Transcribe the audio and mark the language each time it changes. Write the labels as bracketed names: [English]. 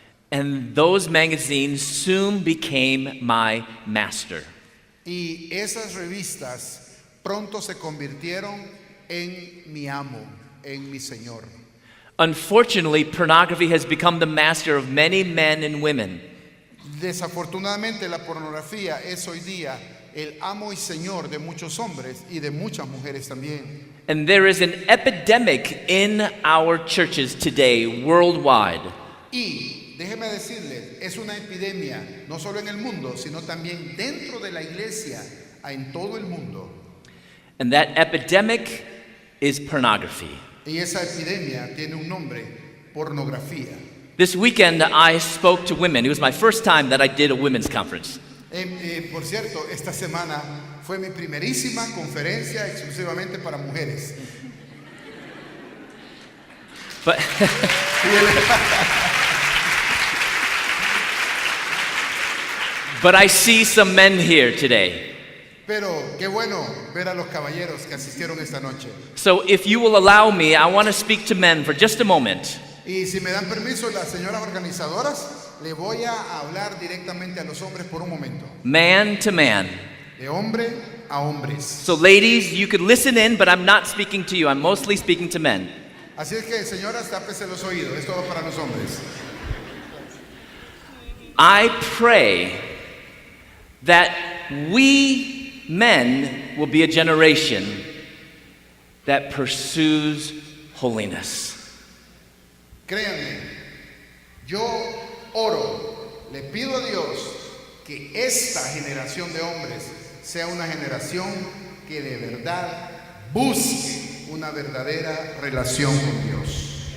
[English] And those magazines soon became my master. [Spanish] Y esas revistas pronto se convirtieron en mi amo, en mi señor. [English] Unfortunately, pornography has become the master of many men and women. [Spanish] Desafortunadamente, la pornografía es hoy día el amo y señor de muchos hombres y de muchas mujeres también. [English] And there is an epidemic in our churches today, worldwide. [Spanish] Y déjeme decirles, es una epidemia no solo en el mundo, sino también dentro de la iglesia, en todo el mundo. [English] And that epidemic is pornography. [Spanish] Y esa epidemia tiene un nombre, pornografía. [English] This weekend, I spoke to women. It was my first time that I did a women's conference. [Spanish] Por cierto, esta semana fue mi primerísima conferencia exclusivamente para mujeres. [English] But But I see some men here today. [Spanish] Pero qué bueno ver a los caballeros que asistieron esta noche. [English] So if you will allow me, I want to speak to men for just a moment. [Spanish] Y si me dan permiso las señoras organizadoras, le voy a hablar directamente a los hombres por un momento. [English] Man to man. [Spanish] De hombre a hombres. [English] So ladies, you could listen in, but I'm not speaking to you. I'm mostly speaking to men. [Spanish] Así es que, señoras, tápese los oídos. Esto va para los hombres. [English] I pray that we men will be a generation that pursues holiness. [Spanish] Créanme, yo oro, le pido a Dios que esta generación de hombres sea una generación que de verdad busque una verdadera relación con Dios.